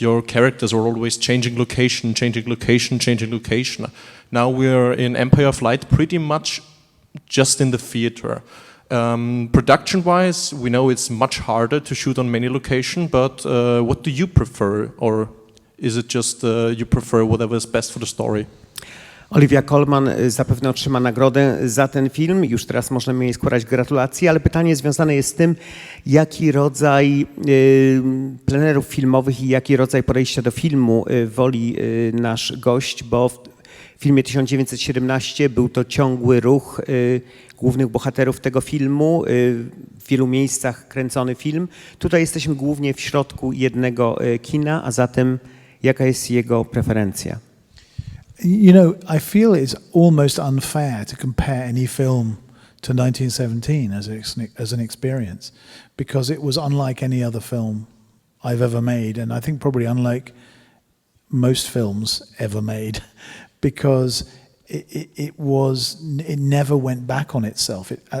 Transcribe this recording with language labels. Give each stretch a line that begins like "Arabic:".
English: Your characters are always changing location, changing location, changing location. Now we're in Empire of Light pretty much just in the theater. Production-wise, we know it's much harder to shoot on many locations, but what do you prefer? Or is it just you prefer whatever is best for the story?
Polish: Olivia Colman zapewne otrzyma nagrodę za ten film. Już teraz możemy jej składać gratulacje, ale pytanie związane jest z tym, jaki rodzaj plenerów filmowych i jaki rodzaj podejścia do filmu woli nasz gość, bo w filmie 1917 był to ciągły ruch głównych bohaterów tego filmu, w wielu miejscach kręcony film. Tutaj jesteśmy głównie w środku jednego kina, a zatem jaka jest jego preferencja?
English: You know, I feel it's almost unfair to compare any film to 1917 as an experience, because it was unlike any other film I've ever made, and I think probably unlike most films ever made, because it never went back on itself.